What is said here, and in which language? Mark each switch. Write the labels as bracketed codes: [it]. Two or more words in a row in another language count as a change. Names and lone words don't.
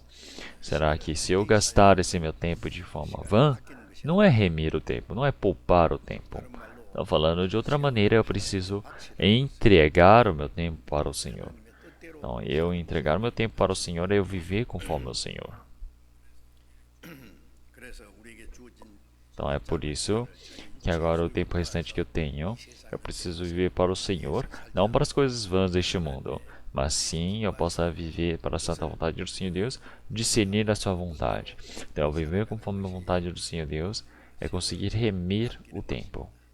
[pt] Será que se eu gastar esse meu tempo de forma vã, não é remir o tempo, não é poupar o tempo. Então, falando de outra maneira, eu preciso entregar o meu tempo para o Senhor. Então, eu entregar o meu tempo para o Senhor é eu viver conforme o Senhor. [ko] 그래서 우리에게 주어진 [pt] Então, é por isso que agora o tempo restante que eu tenho, eu preciso viver para o Senhor, não para as coisas vãs deste mundo, mas sim eu possa viver para a santa vontade do Senhor Deus, discernir a sua vontade. Então, eu viver conforme a vontade do Senhor Deus é conseguir remir o tempo.